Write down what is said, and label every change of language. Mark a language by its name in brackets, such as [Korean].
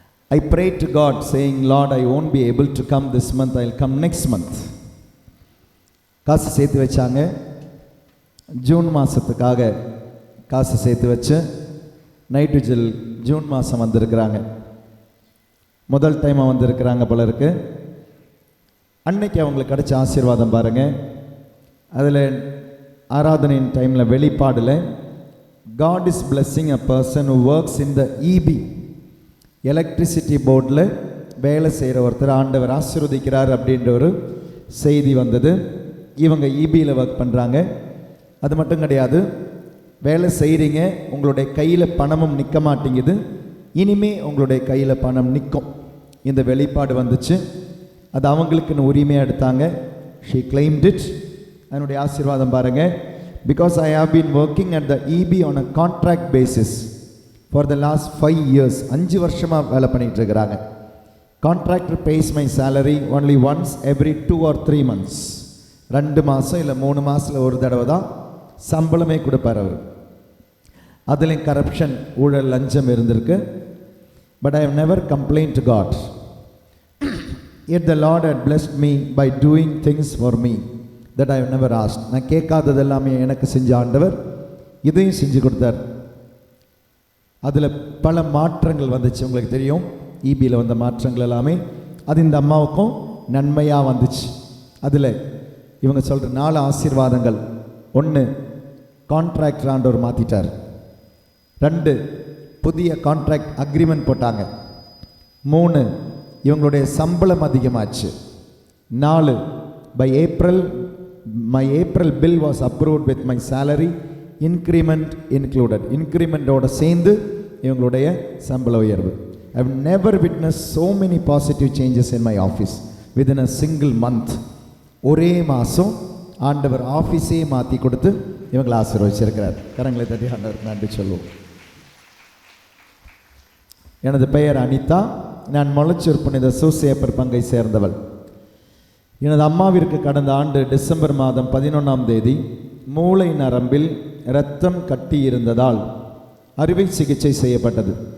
[English] I prayed to God saying, Lord, I won't be able to come this month, I'll come next month. [Tamil] காசு சேர்த்து வச்சாங்க. June மாதத்துக்காக காசு சேர்த்து வச்சு நைட்ரிஜல் June மாதம் வந்திருக்கிறாங்க. முதல் டைமாக வந்திருக்கிறாங்க போல இருக்கு. அன்னைக்கு அவங்களுக்கு கிடைச்ச ஆசீர்வாதம் பாருங்கள். அதில் ஆராதனையின் டைமில் வெளிப்பாடில் [English] God is blessing a person who works in the EB, [Tamil] electricity போர்டில் வேலை செய்கிற ஒருத்தர் ஆண்டவர் ஆசீர்வதிக்கிறார் அப்படின்ற ஒரு செய்தி வந்தது. இவங்க EBயில் ஒர்க் பண்ணுறாங்க. அது மட்டும் கிடையாது, வேலை செய்கிறீங்க, உங்களுடைய கையில் பணமும் நிற்க மாட்டேங்குது, இனிமே உங்களுடைய கையில் பணம் நிற்கும். இந்த வெளிப்பாடு வந்துச்சு. அது அவங்களுக்குன்னு உரிமையாக எடுத்தாங்க. [English] She claimed it. [Tamil] அதனுடைய ஆசீர்வாதம் பாருங்கள். [English] Because I have been working at the EB on a contract basis for the last 5 years. 5 [Tamil] வருஷமாக வேலை பண்ணிகிட்டு இருக்கிறாங்க. [English] Contractor pays my salary only once every 2 or 3 months. [Tamil] 2 மாதம் இல்லை 3 மாதத்தில் ஒரு தடவை தான் சம்பளமே கொடுப்பார் அவர். அதுலேயும் கரப்ஷன், ஊழல், லஞ்சம் இருந்திருக்கு. [English] But I have never complained to God. Yet the Lord had blessed me by doing things for me that I have never asked. [Tamil] நான் கேட்காதது எல்லாமே எனக்கு செஞ்ச ஆண்டவர் இதையும் செஞ்சு கொடுத்தார். அதில் பல மாற்றங்கள் வந்துச்சு. உங்களுக்கு தெரியும், EBயில் வந்த மாற்றங்கள் எல்லாமே அது இந்த அம்மாவுக்கும் நன்மையாக வந்துச்சு. அதில் இவங்க சொல்கிற 4 ஆசீர்வாதங்கள். 1, கான்ட்ராக்டர் ஆண்டவர் மாற்றிட்டார். 2, புதிய கான்ட்ராக்ட் அக்ரிமெண்ட் போட்டாங்க. 3, இவங்களுடைய சம்பளம் அதிகமாச்சு. [English] 4, by April my April bill was approved with my salary, increment included. [Tamil] இன்க்ரிமெண்டோட சேர்ந்து இவங்களுடைய சம்பள உயர்வு. [English] I have never witnessed so many positive changes in my office within a single month. [Tamil] ஒரே மாதம் ஆண்டவர் ஆஃபீஸே மாற்றி கொடுத்து இவங்களை ஆசீர்வதிச்சிருக்கிறார். கரங்களை தட்டி ஆண்டவருக்கு நன்றி சொல்லுவோம். எனது பெயர் அனிதா. நான் மொளச்சூர் புனித சூசேப்பர் பங்கை சேர்ந்தவள். எனது அம்மாவிற்கு கடந்த ஆண்டு டிசம்பர் மாதம் 11ஆம் தேதி மூளை நரம்பில் இரத்தம் கட்டி இருந்ததால் அறுவை சிகிச்சை செய்யப்பட்டது.